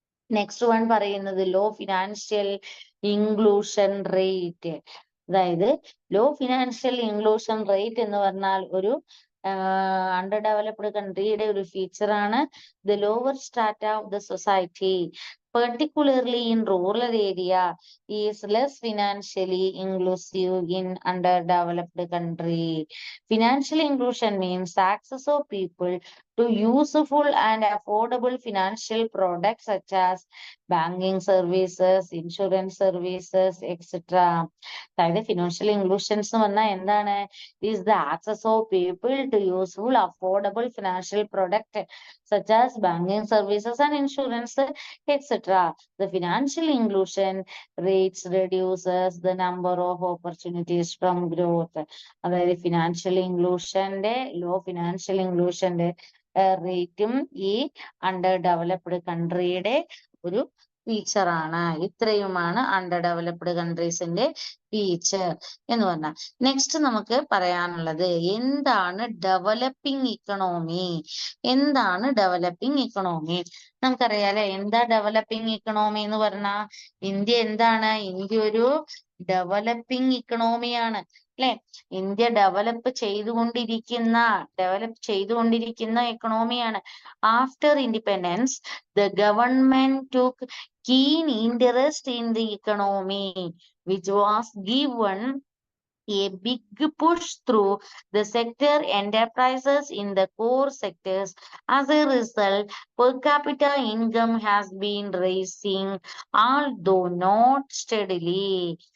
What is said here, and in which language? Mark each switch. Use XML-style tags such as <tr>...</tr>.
<ml>Next one പറയുന്നത് law financial inclusion rate. അതായത് law financial inclusion rate എന്ന് പറഞ്ഞാൽ ഒരു അണ്ടർ ഡെവലപ്ഡ് കൺട്രിയുടെ ഒരു ഫീച്ചറാണ്.</ml> <en>The lower strata of the society particularly in rural area, is less financially inclusive in underdeveloped country. Financial inclusion means access of people to useful and affordable financial products such as banking services, insurance services, etc.</en> <ml>അതായത് financial inclusions എന്ന് പറഞ്ഞാൽ എന്താണ്?</ml> <en>is the access of people to useful, affordable financial product such as banking services and insurance, etc. The financial inclusion rates reduces the number of opportunities from growth.</en> <ml>അതായത് financial ഇൻക്ലൂഷന്റെ financial ഇൻക്ലൂഷന്റെ റേറ്റും ഈ under developed കൺട്രിയുടെ ഒരു ഫീച്ചറാണ്. ഇത്രയുമാണ് under developed കൺട്രീസിന്റെ feature എന്ന് പറഞ്ഞാൽ. Next നമുക്ക് പറയാനുള്ളത് എന്താണ് ഡെവലപ്പിംഗ് ഇക്കണോമി? എന്താണ് ഡെവലപ്പിംഗ് ഇക്കണോമി? നമുക്കറിയാലേ എന്താ ഡെവലപ്പിംഗ് ഇക്കണോമി എന്ന് പറഞ്ഞാൽ? ഇന്ത്യ എന്താണ്? ഇന്ത്യ ഒരു ഡെവലപ്പിംഗ് ഇക്കണോമിയാണ് അല്ലെ? ഇന്ത്യ ഡെവലപ്പ് ചെയ്തുകൊണ്ടിരിക്കുന്ന ഇക്കണോമിയാണ്.</ml> <en>After independence the government took keen interest in the economy, which was given a big push through the sector enterprises in the core sectors. As a result, per capita income has been rising, although not steadily.</en>